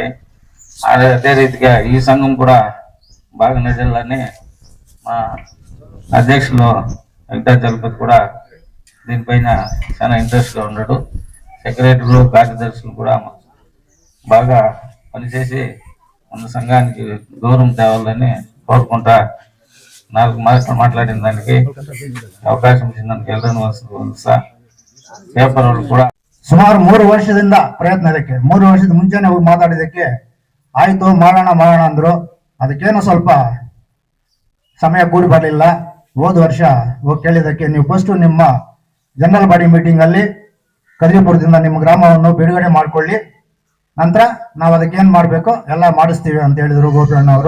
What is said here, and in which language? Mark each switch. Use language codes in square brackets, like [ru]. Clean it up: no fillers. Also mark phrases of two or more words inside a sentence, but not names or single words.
[te] అదే రీతిగా ఈ సంఘం కూడా బాగా నడవాలని మా అధ్యక్షులు వెంకటాచలపతి కూడా దీనిపైన చాలా ఇంట్రెస్ట్గా ఉన్నాడు. సెక్రటరీలు కార్యదర్శులు కూడా బాగా పనిచేసి మన సంఘానికి గౌరవం తేవాలని కోరుకుంటా 4 మాటలు మాట్లాడిన దానికి అవకాశం ఇచ్చిన దానికి [kn] ಎಲ್ಲರನ್ನೂ ಪೇಪರ್ ಅವರು ಕೂಡ ಸುಮಾರು 3 ವರ್ಷದಿಂದ ಪ್ರಯತ್ನ ಇದಕ್ಕೆ. 3 ವರ್ಷದ ಮುಂಚೆನೆ ಹೋಗಿ ಮಾತಾಡಿದಕ್ಕೆ ಆಯ್ತು ಮಾಡೋಣ ಅಂದ್ರು. ಅದಕ್ಕೇನೋ ಸ್ವಲ್ಪ ಸಮಯ ಕೂಡಿ ಬರಲಿಲ್ಲ. ಹೋದ ವರ್ಷ ಹೋಗಿ ಕೇಳಿದಕ್ಕೆ ನೀವು ಫಸ್ಟ್ ನಿಮ್ಮ [en] general body meeting [kn] ಅಲ್ಲಿ ಕದ್ರಿಪುರದಿಂದ ನಿಮ್ಮ ಗ್ರಾಮವನ್ನು ಬಿಡುಗಡೆ ಮಾಡ್ಕೊಳ್ಳಿ, ನಂತರ ನಾವು ಅದಕ್ಕೇನು ಮಾಡಬೇಕು ಎಲ್ಲ ಮಾಡಿಸ್ತೀವಿ ಅಂತ ಹೇಳಿದ್ರು ಗೋಪಿಯಣ್ಣವರು.